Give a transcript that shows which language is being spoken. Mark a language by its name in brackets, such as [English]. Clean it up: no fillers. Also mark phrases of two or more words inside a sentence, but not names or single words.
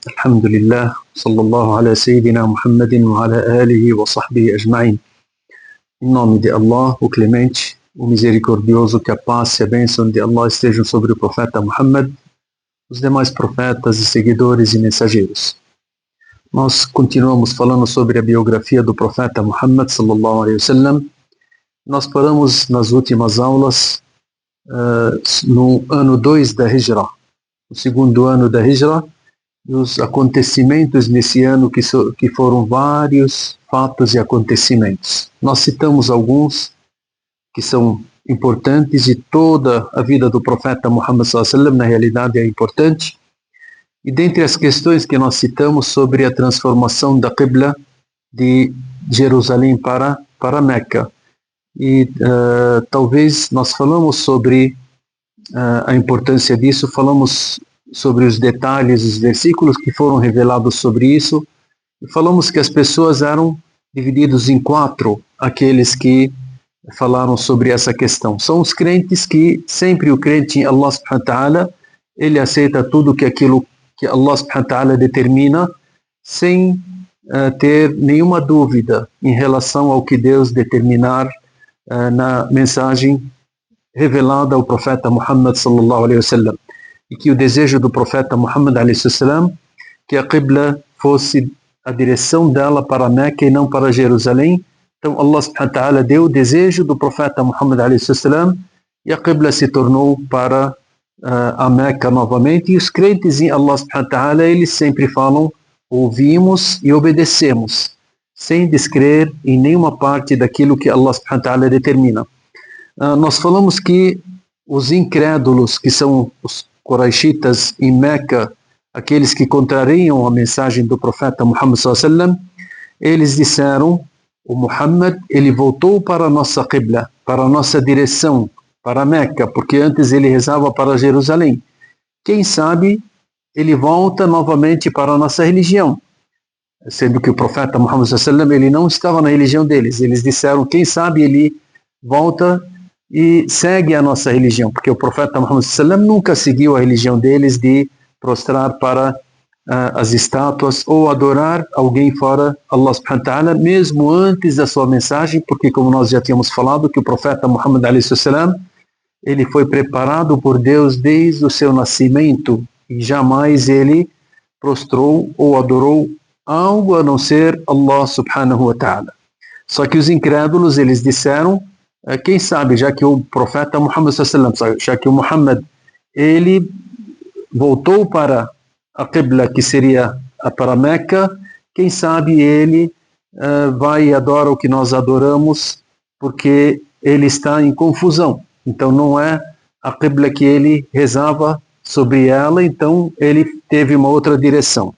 [Arabic] الحمد لله، صلى الله على سيدنا محمد وعلى آله وصحبه أجمعين. [Portuguese] Em nome de Allah, o Clemente, o Misericordioso, que a paz e a bênção de Allah estejam sobre o profeta Muhammad, os demais profetas e seguidores e mensageiros. Nós continuamos falando sobre a biografia do profeta Muhammad, [Arabic] صلى الله عليه وسلم. [Portuguese] Nós paramos nas últimas aulas no ano 2 da Hijra, no segundo ano da Hijra, e os acontecimentos nesse ano que foram vários fatos e acontecimentos. Nós citamos alguns que são importantes e toda a vida do profeta Muhammad [Arabic] صلى الله عليه وسلم [Portuguese] na realidade é importante. E dentre as questões que nós citamos sobre a transformação da Qibla de Jerusalém para Meca. E talvez nós falamos sobre a importância disso, falamos sobre os detalhes, os versículos que foram revelados sobre isso, e falamos que as pessoas eram divididos em 4, aqueles que falaram sobre essa questão. São os crentes que, sempre o crente em Allah [Arabic] سبحانه وتعالى, [Portuguese] ele aceita tudo que aquilo que Allah [Arabic] سبحانه وتعالى [Portuguese] determina, sem ter nenhuma dúvida em relação ao que Deus determinar na mensagem revelada ao profeta Muhammad [Arabic] صلى الله عليه وسلم. [Portuguese] E que o desejo do profeta Muhammad [Arabic] عليه وسلم, [Portuguese] que a Qibla fosse a direção dela para Meca e não para Jerusalém. Então Allah [Arabic] سبحانه وتعالى [Portuguese] deu o desejo do profeta Muhammad [Arabic] عليه وسلم [Portuguese] e a Qibla se tornou para a Meca novamente. E os crentes em Allah [Arabic] سبحانه وتعالى, [Portuguese] eles sempre falam: ouvimos e obedecemos, sem descrer em nenhuma parte daquilo que Allah [Arabic] سبحانه وتعالى [Portuguese] determina. Nós falamos que os incrédulos, que são os Quraishitas em Meca, aqueles que contrariam a mensagem do profeta Muhammad [Arabic] صلى الله عليه وسلم, [Portuguese] eles disseram: o Muhammad, ele voltou para a nossa Qibla, para a nossa direção, para Meca, porque antes ele rezava para Jerusalém. Quem sabe ele volta novamente para a nossa religião, sendo que o profeta Muhammad [Arabic] صلى الله عليه وسلم, [Portuguese] ele não estava na religião deles. Eles disseram: quem sabe ele volta e segue a nossa religião, porque o profeta Muhammad [Arabic] صلى الله عليه وسلم [Portuguese] nunca seguiu a religião deles de prostrar para as estátuas ou adorar alguém fora Allah [Arabic] سبحانه وتعالى, [Portuguese] mesmo antes da sua mensagem, porque como nós já tínhamos falado, que o profeta Muhammad [Arabic] عليه وسلم, [Portuguese] ele foi preparado por Deus desde o seu nascimento e jamais ele prostrou ou adorou algo a não ser Allah [Arabic] سبحانه وتعالى. [Portuguese] Só que os incrédulos, eles disseram: quem sabe, já que o profeta Muhammad [Arabic] صلى الله عليه وسلم, [Portuguese] já que o Muhammad, ele voltou para a Qibla, que seria para Meca, quem sabe ele vai e adora o que nós adoramos, porque ele está em confusão. Então não é a Qibla que ele rezava sobre ela, então ele teve uma outra direção.